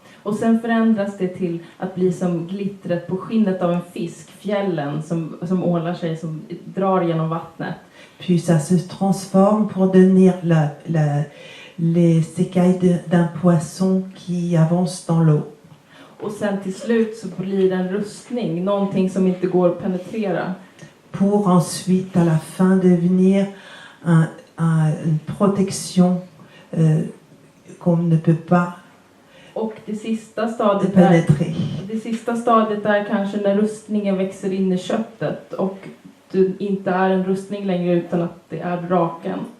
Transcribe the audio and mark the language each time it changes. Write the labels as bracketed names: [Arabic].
[Swedish] Och sen förändras det till att bli som glittret på skinnet av en fisk, fjällen som ålar sig, som drar genom vattnet. [French] Puis ça se transforme pour devenir les écailles d'un poisson qui avance dans l'eau. [Swedish] Och sen till slut så blir det en rustning, någonting som inte går att penetrera. [French] Pour ensuite, à la fin, devenir une protection qu'on ne peut pas [Swedish] Och det sista stadiet är kanske när rustningen växer in i köttet och det inte är en rustning längre utan att det är draken.